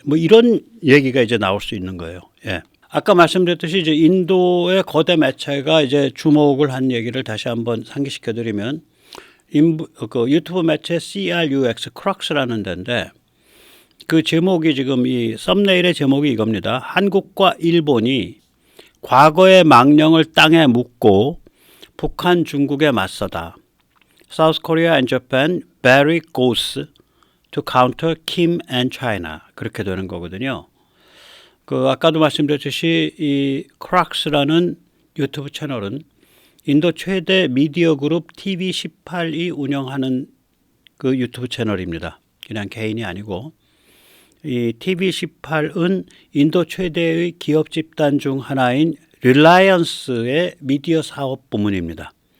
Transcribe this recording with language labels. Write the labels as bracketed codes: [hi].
[ko] 뭐 이런 얘기가 이제 나올 수 있는 거예요. 예. 아까 말씀드렸듯이 이제 인도의 거대 매체가 이제 주목을 한 얘기를 다시 한번 상기시켜 드리면 그 유튜브 매체 CRUX, 크럭스라는 데인데 그 제목이 지금 이 썸네일의 제목이 이겁니다. 한국과 일본이 과거의 망령을 땅에 묻고 북한, 중국에 맞서다. [en] South Korea and Japan bury ghosts to counter Kim and China. [ko] 그렇게 되는 거거든요. 그 아까도 말씀드렸듯이 이 크락스라는 유튜브 채널은 인도 최대 미디어 그룹 TV18이 운영하는 그 유튜브 채널입니다. 그냥 개인이 아니고 이 TV18은 인도 최대의 기업 집단 중 하나인 릴라이언스의 미디어 사업 부문입니다.